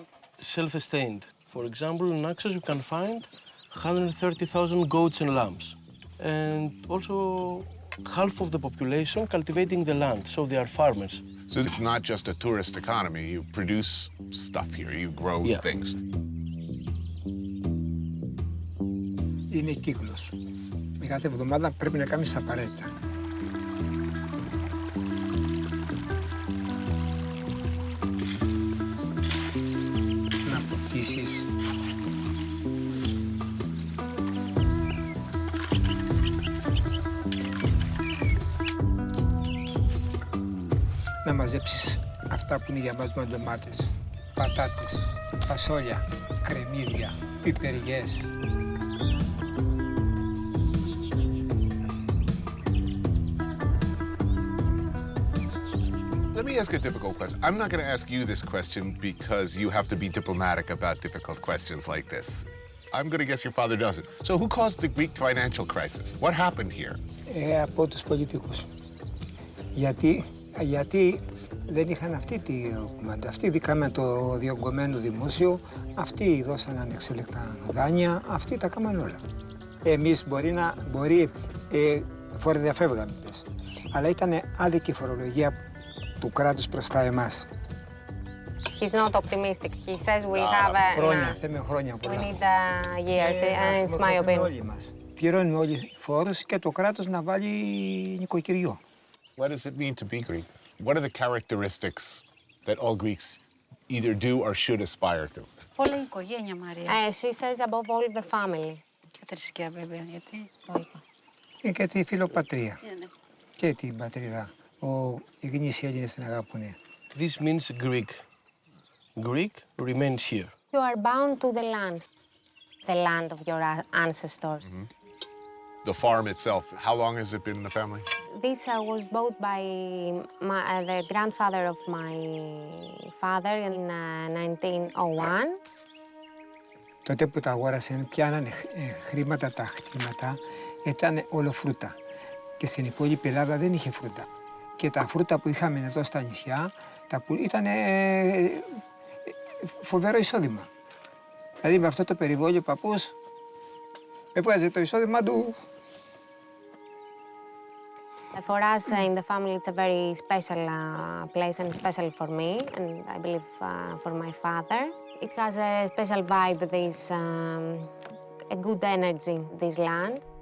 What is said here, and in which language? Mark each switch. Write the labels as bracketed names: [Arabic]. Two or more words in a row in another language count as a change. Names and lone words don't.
[English] self-sustained. For example, in Naxos you can find 130,000 goats and lambs. And also half of the population cultivating the land, so they are farmers. So it's not just a tourist economy. You produce stuff here. You grow things. [Greek] Είναι κύκλος. Κάθε εβδομάδα πρέπει να κάνεις τα απαραίτητα. Να ποτίσεις. Να μαζέψεις αυτά που είναι για μας με ντομάτες, πατάτες, φασόλια, κρεμμύδια, πιπεριές. [English] Let me ask a difficult question. I'm not going to ask you this question because you have to be diplomatic about difficult questions like this. I'm going to guess your father doesn't. So who caused the Greek financial crisis? What happened here? [Greek] Από τους πολιτικούς. Γιατί δεν είχαν αυτή τη κουμάντα. Αυτοί δίκαμε το διωγγωμένο δημόσιο, αυτοί δώσαν ανεξέλεκτα δάνεια, αυτοί τα κάμαν όλα. Εμείς μπορεί φοροδιαφεύγαμε, πες. Αλλά ήταν άδικη φορολογία του κράτους προς τα εμάς. [English] He's not optimistic. He says we have [Greek] χρόνια, θέμε χρόνια [English] we [Greek] πολλά. [English] need years, and it's my opinion. [Greek] Όλοι μας. Πληρώνουμε όλοι φόρους και το κράτος να βάλει νοικοκυριό. [English] What does it mean to be Greek? What are the characteristics that all Greeks either do or should aspire to? [Greek] Όλα η οικογένεια, Μαρία. [English] She says above all the family. [Greek] Και θρησκεία, βέβαια, γιατί το είπα. Και τη φιλοπατρία. Και την πατρίδα. Οι γνήσιοι Έλληνες την αγαπούν. [English] This means Greek. Greek remains here. You are bound to the land of your ancestors. The farm itself, how long has it been in the family? This was bought by the grandfather of my father in 1901. [Greek] Τότε που τα αγόρασαν, πιάνανε χρήματα τα χτήματα, ήταν όλο φρούτα. Και στην υπόλοιπη Ελλάδα δεν είχε φρούτα. Και τα φρούτα που είχαμε εδώ στα νησιά, ήταν φοβερό εισόδημα. Δηλαδή με αυτό το περιβόλιο ο παππούς έβγαζε το εισόδημα του. [English] For us in the family, it's a very special place and special for me, and I believe for my father. It has a special vibe, this a good energy, this land.